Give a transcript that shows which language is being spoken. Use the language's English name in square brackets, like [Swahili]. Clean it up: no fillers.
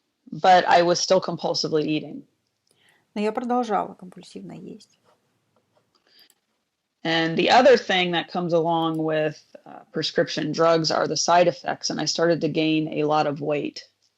[English] But I was still compulsively eating. [Russian] Но я продолжала компульсивно есть. [English] And the other thing that comes along with prescription drugs are the side effects, and I started to gain a lot of weight.